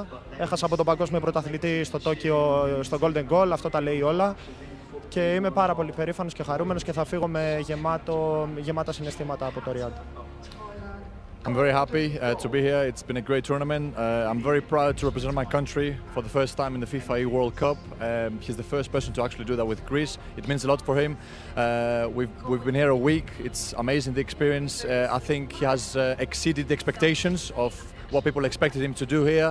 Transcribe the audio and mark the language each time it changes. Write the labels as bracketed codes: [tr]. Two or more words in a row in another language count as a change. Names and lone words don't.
[el] Έχασα από τον παγκόσμιο πρωταθλητή στο Τόκιο, στο Golden Goal, αυτό τα λέει όλα και είμαι πάρα πολύ περήφανος και χαρούμενος και θα φύγω με γεμάτα συναισθήματα από το Riyadh. [en] I'm very happy to be here. It's been a great tournament. I'm very proud to represent my country for the first time in the FIFAe World Cup. He's the first person to actually do that with Greece. It means a lot for him. We've been here a week. It's amazing, the experience. I think he has exceeded the expectations of what people expected him to do here.